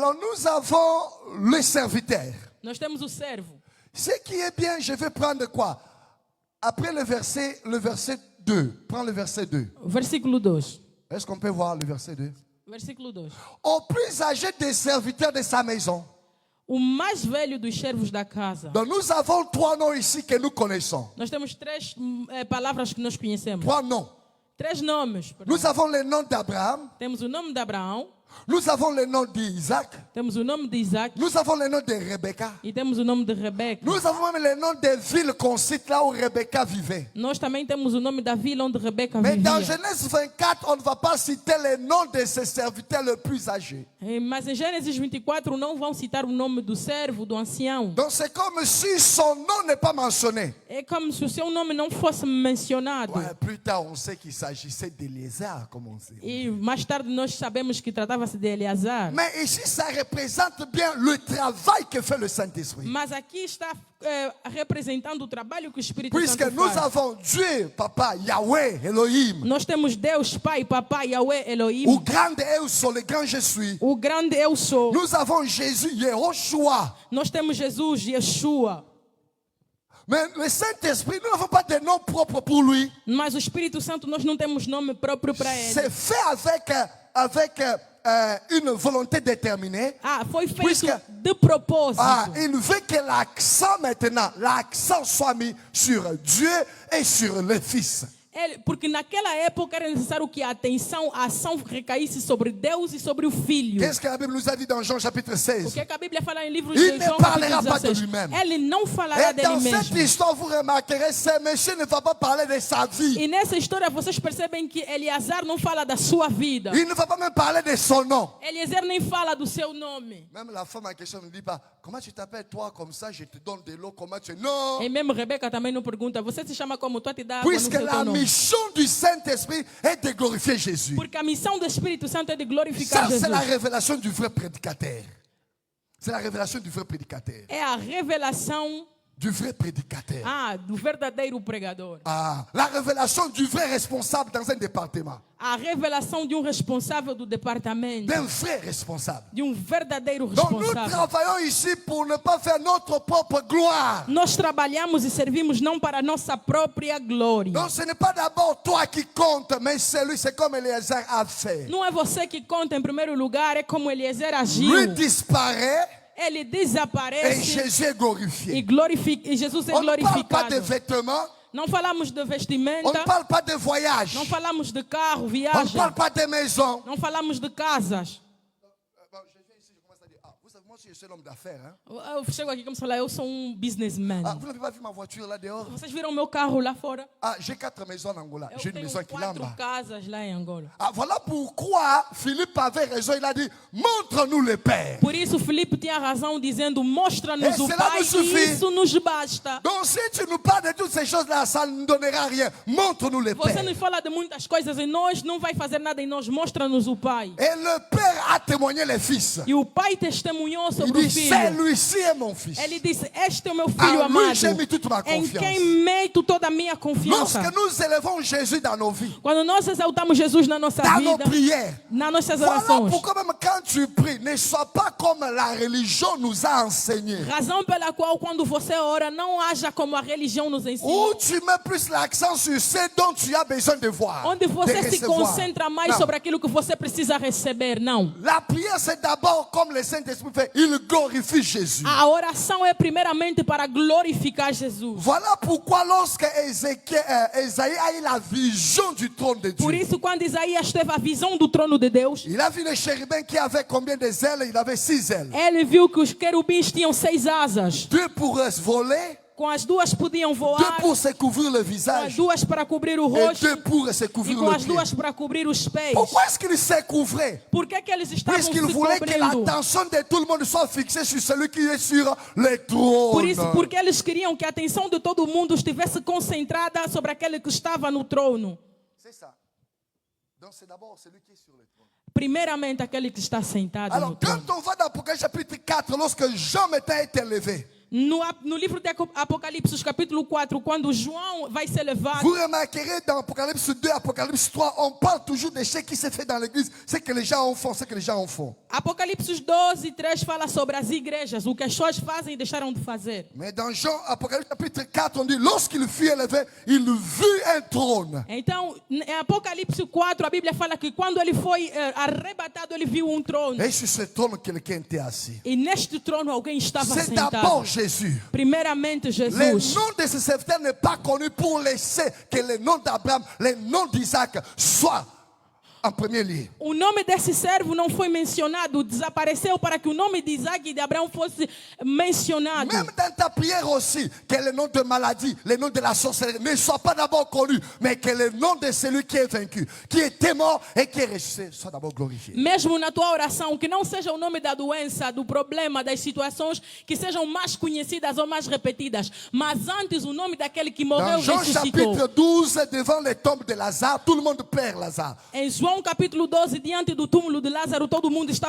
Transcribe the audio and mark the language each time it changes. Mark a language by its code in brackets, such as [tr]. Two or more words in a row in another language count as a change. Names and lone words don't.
[fr] Alors nous avons le serviteur. [pt] Nós temos o servo. [fr] Ce qui est bien, je vais prendre quoi? Après le verset 2. Prends le verset 2. [pt] Versículo 2. [fr] Est-ce qu'on peut voir le verset 2? [pt] Versículo 2. [fr] Au plus âgé des serviteurs de sa maison. [pt] O mais velho dos servos da casa. [fr] Donc nous avons 3 noms ici que nous connaissons. [pt] Nós temos três palavras que nós conhecemos. [fr] 3 noms. [pt] 3 nomes. Perdão. [fr] Nous avons le nom d'Abraham. [pt] Temos o nome de Abraão. [fr] Nous avons le nom d'Isaac. [pt] Temos o nome de Isaac. [fr] Nous avons le nom de Rebecca. [pt] E temos o nome de Rebeca. [fr] Nous avons même le nom des villes qu'on cite là où Rebecca vivait. [pt] Nós também temos o nome da vila onde Rebeca [fr] Mais dans [pt] vivia. [fr] Genèse 24, on ne va pas citer les noms de ses serviteurs les plus âgés. [pt] Mas em Gênesis 24 não vão citar o nome do servo, do ancião. [fr] Donc c'est comme si son nom n'est pas mentionné. [pt] É como se o seu nome não fosse mencionado. [fr] Ouais, plus tard, on sait qu'il s'agissait d'Éléazar, comme on sait. [pt] E mais tarde nós sabemos que tratava-se de Eleazar. [fr] Mais ici, ça représente bien le travail que fait le Saint-Esprit. [pt] Mas aqui está representando o trabalho que o Espírito [fr] Puisque [pt] Santo [fr] nous [pt] faz. [fr] avons Dieu, Papa, Yahweh, Elohim, [pt] Nós temos Deus, Pai, Papai, Yahweh, ou Elohim. grande eu sou, [fr] le grand je suis. [pt] O grande eu sou. [fr] Nous avons Jésus, Yehoshua. [pt] Nós temos Jesus, Yeshua. [fr] Mais le Saint-Esprit, nous n'avons pas de nom propre pour lui. [pt] Mas o Espírito Santo nós não temos nome próprio para ele. [fr] C'est fait avec une volonté déterminée. [pt] Foi feito [fr] Puisque- [pt] de propósito. [fr] Il veut que l'accent maintenant, l'accent soit mis sur Dieu et sur le Fils. [pt] Porque naquela época era necessário que a ação recaísse sobre Deus e sobre o Filho. [fr] Qu'est-ce que la Bible nous a dit dans Jean chapitre [pt] O [fr] 16? [pt] que a Bíblia fala em livros [fr] Il [pt] de [fr] ne [pt] João [fr] parlera [pt] capítulo [fr] pas de [pt] 16? [fr] lui-même. [pt] Ele não falará [fr] Et [pt] dele [fr] dans cette [pt] mesmo. [fr] histoire, vous remarquerez, ce monsieur ne va pas parler de sa vie. [pt] E nessa história vocês percebem que Eleazar não fala da sua vida. [fr] Il ne va pas même parler de son nom. [pt] Eliezer nem fala do seu nome. [fr] Même la femme en question ne dit pas, comment tu t'appelles toi comme ça, je te donne de l'eau, comment tu... Non. [pt] E mesmo Rebeca também não pergunta, você se chama como tu te dá água no [fr] Puisque [pt] seu [fr] la [pt] teu nome? [fr] mission du Saint-Esprit est de glorifier Jésus. [pt] Porque a missão do Espírito Santo é de glorificar [fr] Ça, [pt] Jesus. [fr] c'est la révélation du vrai prédicateur. C'est la révélation du vrai prédicateur. [pt] É a revelação [fr] Du vrai prédicateur. [pt] do verdadeiro pregador. [fr] La révélation du vrai responsable dans un département. [pt] A revelação de responsável do departamento. [fr] D'un vrai responsable. [pt] De verdadeiro [fr] Donc nous [pt] responsável. [fr] travaillons ici pour ne pas faire notre propre gloire. [pt] Nós trabalhamos e servimos não para a nossa própria glória. [fr] Donc ce n'est pas d'abord toi qui compte, mais c'est comme Eliezer a fait. [pt] Não é você que conta em primeiro lugar, é como Eliezer agiu. [fr] Lui disparaît [pt] Ele [fr] et [pt] desaparece [fr] Jésus est glorifié. [pt] e Jesus é [fr] On ne parle pas de [pt] glorificado. [fr] vêtements, [pt] Não falamos de [fr] on ne [pt] vestimenta, [fr] parle pas de voyage, [pt] não falamos de carro, [fr] on ne [pt] viagem, [fr] parle pas de maison. [pt] não falamos de casas. [fr] Je viens ici, je commence à dire, vous savez, moi aussi je suis un homme d'affaires. Hein? [pt] Eu chego aqui como se falar, eu sou businessman. [fr] Vous n'avez pas vu ma voiture là dehors? [pt] Vocês viram meu carro lá fora? [fr] J'ai 4 maisons en Angola. J'ai [pt] Eu [fr] une [pt] tenho [fr] maison à [pt] 4 [fr] Kilamba. [pt] casas lá em Angola. [fr] Voilà pourquoi Philippe avait raison. Il a dit, montre-nous le Père. [pt] Por isso Filipe tinha razão dizendo, mostra-nos o [fr] Cela [pt] Pai, [fr] nous suffit. [pt] e isso nos basta. [fr] Donc si tu nous parles de toutes ces choses-là, ça ne donnera rien. Montre-nous le [pt] Você [fr] Père. [pt] nos fala de muitas coisas em nós, não vai fazer nada em nós, mostra-nos o Pai. [fr] Et le Père a témoigné les fils. [pt] E o Pai testemunhou [fr] Il [pt] sobre o [fr] dit, [pt] Filho. [fr] celui-ci est mon fils. [pt] Ele disse, este é o meu Filho [fr] En [pt] amado, [fr] lui j'ai mis toute ma [pt] em [fr] confiance. [pt] quem meto toda a minha confiança. [fr] Lorsque nous élevons Jésus dans nos vies, [pt] Quando nós exaltamos Jesus na nossa [fr] dans nos [pt] vida, [fr] prières, [pt] nas nossas [fr] voilà [pt] orações, [fr] pourquoi même quand tu pries, ne sois pas comme la religion nous a enseigné. [pt] razão pela qual quando você ora, não haja como a religião nos ensina. [fr] Où tu mets plus l'accent sur ce dont tu as besoin de voir. [pt] Onde você [fr] de [pt] se [fr] recevoir. [pt] concentra mais [fr] Non. [pt] sobre aquilo que você precisa receber, não. [fr] La prière, c'est d'abord comme le Saint-Esprit fait, il glorifie Jésus. [pt] A oração é primeiramente para glorificar Jesus. [fr] Voilà pourquoi lorsque Esaïe a eu la vision du trône de [pt] Por [fr] Dieu, [pt] isso, quando Isaías teve a visão do trono de Deus, [fr] il a vu le chérubin qui avait combien de ailes? Il avait 6 ailes. [pt] ele viu que os querubins tinham 6 asas. [fr] 2 pour voler, [pt] Com as duas podiam [fr] 2 [pt] voar, [fr] pour se couvrir le [pt] com as [fr] visage [pt] duas para cobrir o [fr] et [pt] rosto [fr] 2 pour se [pt] e [fr] couvrir [pt] com [fr] le [pt] as [fr] pied. [pt] duas para cobrir os pés. [fr] Pourquoi est-ce qu'il se couvrait? [pt] Por que eles estavam se [fr] Puisqu'il voulait que [pt] cobrindo? [fr] l'attention de tout le monde soit fixée sur celui qui est sur le trône. [pt] Por isso, porque eles queriam que a atenção de todo mundo estivesse concentrada sobre aquele que estava no trono. [fr] C'est ça. Donc c'est d'abord celui qui est sur le trône. [pt] Primeiramente, aquele que está sentado no [fr] Alors [pt] trono. [fr] quand on va dans Apocalypse chapitre 4, lorsque Jean maintenant est élevé, [pt] No livro de Apocalipse, capítulo 4, quando João vai ser levado, [fr] vous remarquerez dans Apocalypse 2, Apocalypse 3, on parle toujours de ce qui se fait dans l'église, ce que les gens en font, ce que les gens en font. [pt] Apocalipse 12 e 3 fala sobre as igrejas, o que as pessoas fazem e deixaram de fazer. [fr] Mais dans Jean, Apocalypse chapitre 4, on dit, lorsqu'il fut élevé, il vit un trône. [pt] Então, em Apocalipse 4, a Bíblia fala que quando ele foi arrebatado, ele viu um trono. [fr] Et sur ce trône, quelqu'un était assis. [pt] E neste trono alguém estava [fr] C'est d'abord [pt] sentado. [fr] Jésus. [pt] Primeiramente, [fr] Le [pt] Jesus. [fr] nom de ce serviteur n'est pas connu pour laisser que le nom d'Abraham, le nom d'Isaac soit en premier lieu. [pt] O nome desse servo não foi mencionado, desapareceu para que o nome de Isaac e de Abraão fosse mencionado. [fr] Même dans ta prière aussi, que le nom de maladie, le nom de la sorcellerie ne soit pas d'abord connu, mais que le nom de celui qui est vaincu, qui était mort et qui est ressuscité soit d'abord glorifié. [pt] Mesmo na tua oração, que não seja o nome da doença, do problema, das situações que sejam mais conhecidas ou mais repetidas, mas antes o nome daquele que morreu [fr] Dans [pt] e [fr] Jean [pt] ressuscitou. [fr] chapitre 12, devant les tombes de Lazare, tout le monde pleure Lazare. [pt] Em João capítulo 12, diante do túmulo de Lázaro, todo mundo estava